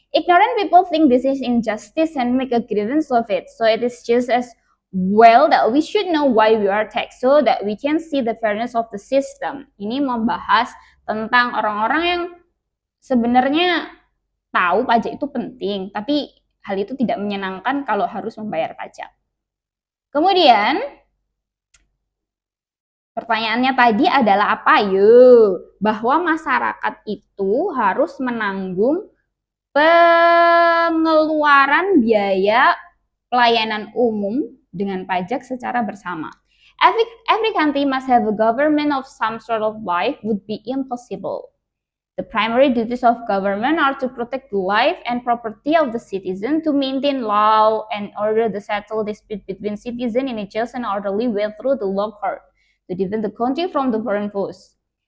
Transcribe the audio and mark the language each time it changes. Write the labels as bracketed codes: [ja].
[en] Ignorant people think this is injustice and make a grievance of it. So it is just as well that we should know why we are taxed so that we can see the fairness of the system. [id] Ini membahas tentang orang-orang yang sebenarnya tahu pajak itu penting, tapi hal itu tidak menyenangkan kalau harus membayar pajak. Kemudian pertanyaannya tadi adalah apa yuk? Bahwa masyarakat itu harus menanggung pengeluaran biaya pelayanan umum dengan pajak secara bersama. [en] Every country must have a government of some sort of life would be impossible. The primary duties of government are to protect the life and property of the citizen, to maintain law and order, to settle dispute between citizens in a just and orderly way through the law court, to defend the country from the foreign foes.